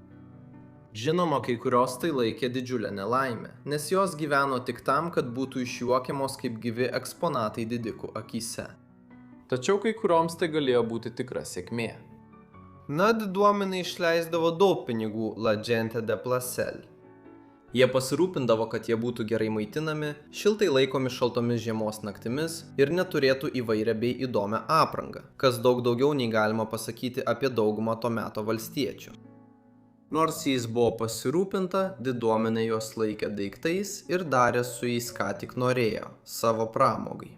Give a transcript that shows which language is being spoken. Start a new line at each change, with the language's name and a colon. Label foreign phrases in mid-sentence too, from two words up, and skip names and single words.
Lithuanian: Žinoma, kai kurios tai laikė didžiulę nelaimę, nes jos gyveno tik tam, kad būtų išjuokiamos kaip gyvi eksponatai didikų akyse. Tačiau kai kurioms tai galėjo būti tikra sėkmė. Na, diduomenė išleisdavo daug pinigų
Spanish: la gente de placel.
Lithuanian: Jie pasirūpindavo, kad jie būtų gerai maitinami, šiltai laikomi šaltomis žiemos naktimis ir neturėtų įvairią bei įdomią aprangą, kas daug daugiau nei galima pasakyti apie daugumą to meto valstiečių. Nors jais buvo pasirūpinta, diduomenė juos laikė daiktais ir darė su jais ką tik norėjo, savo pramogai.